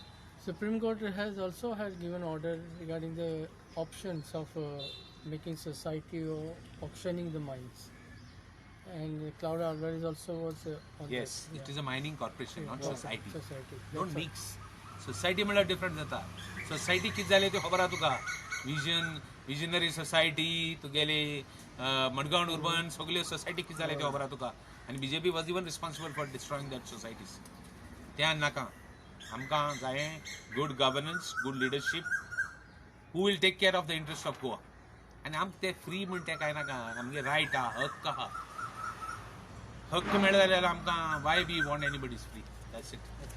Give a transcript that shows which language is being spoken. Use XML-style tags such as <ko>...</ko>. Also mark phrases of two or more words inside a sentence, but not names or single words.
<en>Supreme Court has given order regarding the options of making society or auctioning the mines, and Cloud Alvarez also was on Yes, that. it is a mining corporation, not society. Society. Don't mix. Society</en> <kok>म्हळ्यार डिफरंट जाता. सोसायटी कितें जालें तें खबर आहा तुका. विजनरी सोसायटी तुगेले मडगांव urban सगल्यो सोसायटी कितें जालें तें खबर आहा तुका.</kok> <en>आनी BJP was even responsible for destroying that societies.</en> <kok>त्या नाका. आमकां जाय</kok> <en>good governance, good leadership, who will take care of the interest of Goa.</en> <kok>आनी आमकां तें फ्री म्हण तें कांय नाका. आमगे रायट आहा, हक्क आहा. हक्क मेळ्ळो जाल्यार आमकां</kok> <en>why we want anybody's free. That's it.</en>